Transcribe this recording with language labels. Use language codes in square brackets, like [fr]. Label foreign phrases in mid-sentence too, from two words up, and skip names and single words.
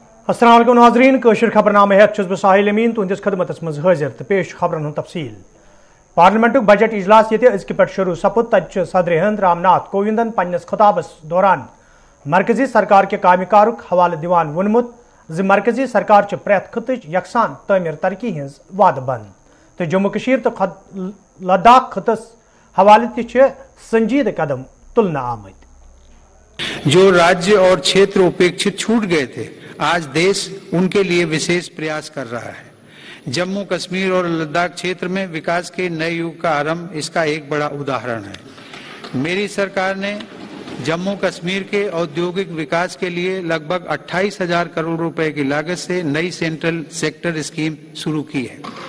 [ks] अस्सलाम वालेकुम नाज़रीन कशर खबरनामे हेत छुस बह साहिल अमीन तुंदिस खदमतस मज हाजिर तो पेश खबरन हुंद तफसील। पार्लियामेंटुक बजट इजलास ये अजक पे शुरू सपुद तत सदर हिंद रामनाथ कोविंदन पन्नस खिताबस दौरान मरकजी सरकार के कामकारुक हवाले दिवान वोनमुत ज मरकजी सरकार प्रैत खितच यकसान तमीर तरक्की हिंज वाद बंद तो जम्मू कशीर तो लद्दाख खितस हवाले ति संजीद कदम तुलना आमद। [hi] जो राज्य और क्षेत्र उपेक्षित छूट गए थे, आज देश उनके लिए विशेष प्रयास कर रहा है। जम्मू कश्मीर और लद्दाख क्षेत्र में विकास के नए युग का आरंभ इसका एक बड़ा उदाहरण है। मेरी सरकार ने जम्मू कश्मीर के औद्योगिक विकास के लिए लगभग 28,000 करोड़ रुपए की लागत से नई सेंट्रल सेक्टर स्कीम शुरू की है।